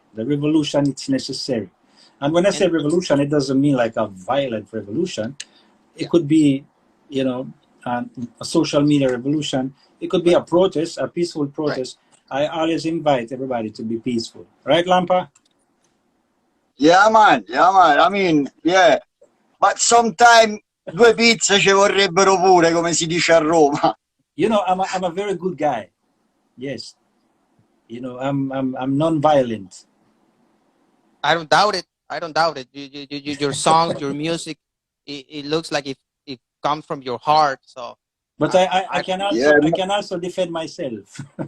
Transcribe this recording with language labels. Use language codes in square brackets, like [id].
[en] The revolution is necessary. And when I say revolution, it doesn't mean like a violent revolution. It could be, you know, a social media revolution. It could be a protest, a peaceful protest. I always invite everybody to be peaceful. Right, Lampa? Yeah, man. I mean, yeah. But sometimes [it] 2 pizze ci vorrebbero pure, come si dice a Roma. [en] You know, I'm a very good guy. Yes. You know, I'm non-violent. I don't doubt it. Your songs, your music, it looks like it comes from your heart. So, but I can also defend myself.